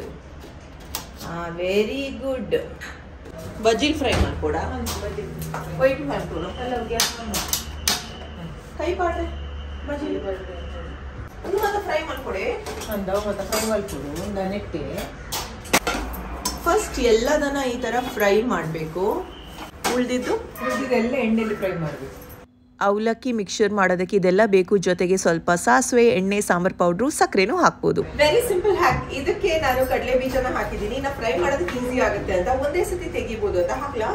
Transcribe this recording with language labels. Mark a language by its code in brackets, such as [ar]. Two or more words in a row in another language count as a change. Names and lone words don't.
[en] Very good. [tcy] ಬಜಿಲ್ ಫ್ರೈ ಮಾಡ್ಕೊಡ, ವೈಟ್ ಮಾಡ್ಕೊಡ, ಕೈ ಪಾಡ್ರೆ ಬಜಿಲ್ ಒಂದು ಮತ್ತೆ ಫ್ರೈ ಮಾಡ್ಕೊಡೆ. ಅಂದ ಮತ್ತೆ ಫ್ರೈ ಮಾಡ್ಕೊಡು, ನೆಟ್ಟೆ [kn] ಫಸ್ಟ್ ಎಲ್ಲದನ್ನ ಈ ತರ ಫ್ರೈ ಮಾಡಬೇಕು. ಉಳಿದಿದ್ದೆಲ್ಲ ಎಣ್ಣೆಲಿ ಫ್ರೈ ಮಾಡಬೇಕು. ಅವಲಕ್ಕಿ ಮಿಕ್ಸ್ಚರ್ ಮಾಡೋದಕ್ಕೆ ಇದೆಲ್ಲ ಬೇಕು. ಜೊತೆಗೆ ಸ್ವಲ್ಪ ಸಾಸಿವೆ, ಎಣ್ಣೆ, ಸಾಂಬಾರ್ ಪೌಡ್ರು, ಸಕ್ಕರೆನೂ ಹಾಕ್ಬೋದು. [en] Very simple hack. [kn] ಇದಕ್ಕೆ ನಾನು ಕಡಲೆ ಬೀಜನ ಹಾಕಿದ್ದೀನಿ. ನಾ ಫ್ರೈ ಮಾಡೋದಕ್ಕೆ ಈಸಿ ಆಗುತ್ತೆ ಅಂತ ಒಂದೇ ಸತಿ ತೆಗಿಬಹುದು ಅಂತ ಹಾಕ್ಲಾ.